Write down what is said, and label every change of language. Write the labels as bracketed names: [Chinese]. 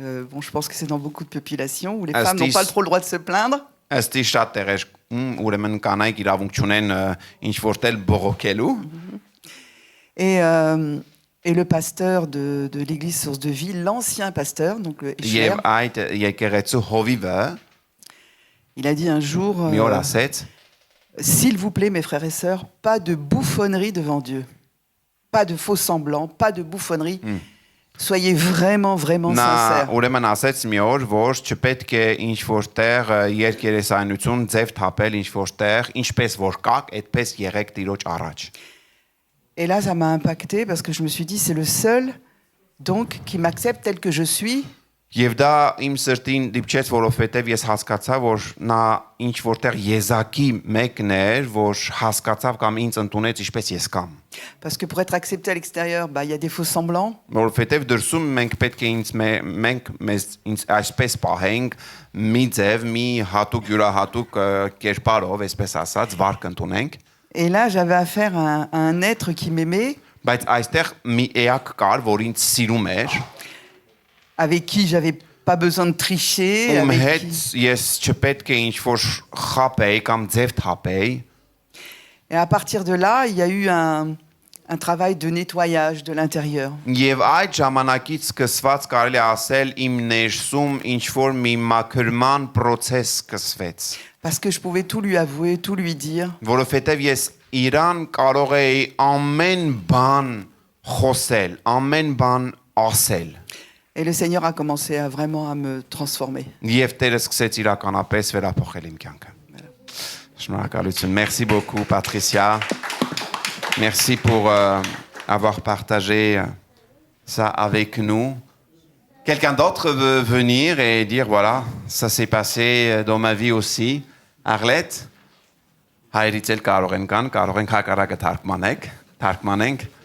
[French] Bon, je pense que c'est dans beaucoup de populations où les Ah, femmes n'ont c'est- pas trop le droit de se plaindre. [Armenian] ըստ շատ տեղեր ուրեմն կանայք իրավունք չունեն ինչ որտեղ բողոքելու [French] Et le pasteur de l'église Source de Vie, l'ancien pasteur, donc le Escher, [Armenian] եւ այդ եկեղեցու հովիվը [French] il a dit un jour, [Armenian] մի օր ասեց [French] s'il vous plaît, mes frères et sœurs, pas de bouffonnerie devant Dieu. Pas de faux semblants, pas de bouffonnerie. Soyez vraiment, vraiment [Armenian] նա [French] sincères. [Armenian] ուրեմն ասեց մի օր որ չպետք է ինչ որտեղ երկերեսայնություն ձև թափել ինչ որտեղ ինչպես որ կաք այդպես եղեք Տիրոջ առաջ [French] Et là, ça m'a impacté parce que je me suis dit, c'est le seul donc qui m'accepte tel que je suis. [Armenian] եւ դա իմ սրտին դիպչեց որովհետեւ ես հասկացա որ նա ինչ որտեղ եզակի մեկն էր որ հասկացավ կամ ինձ ընդունեց ինչպես ես կամ [French] Parce que pour être accepté à l'extérieur, bah, il y a des faux semblants. [Armenian] որովհետեւ դրսում մենք պետք է մենք մեզ այսպես պահենք մի ձև մի հատուկ յուրահատուկ կերպարով այսպես ասած վարք ընդունենք [French] Et là, j'avais affaire à un être qui m'aimait, [Armenian] բայց այստեղ մի էակ կար որ ինձ սիրում էր [French] avec qui j'avais pas besoin de tricher. [Armenian] ում [French] avec [Armenian] հետ [French] qui- [Armenian] ես չպետք է ինչ որ խապեի կամ ձև թափեի [French] Et à partir de là, il y a eu un travail de nettoyage de l'intérieur. [Armenian] Եվ այդ ժամանակից սկսված կարելի է ասել իմ ներսում ինչ որ մի մաքրման process սկսվեց [French] Parce que je pouvais tout lui avouer, tout lui dire. [Armenian] որովհետև ես իրան կարող էի ամեն բան խոսել ամեն բան ասել [French] Et le Seigneur a commencé à vraiment à me transformer. [Armenian] եւ Տերը սկսեց իրականապես վերափոխել իմ կյանքը Շնորհակալություն [French] Merci beaucoup Patricia Merci pour avoir partagé ça avec nous Quelqu'un d'autre veut venir et dire, voilà, ça s'est passé dans ma vie aussi. [Armenian] Arlette, հայրից էլ կարող են կան, կարող ենք հակառակը թարգմանենք.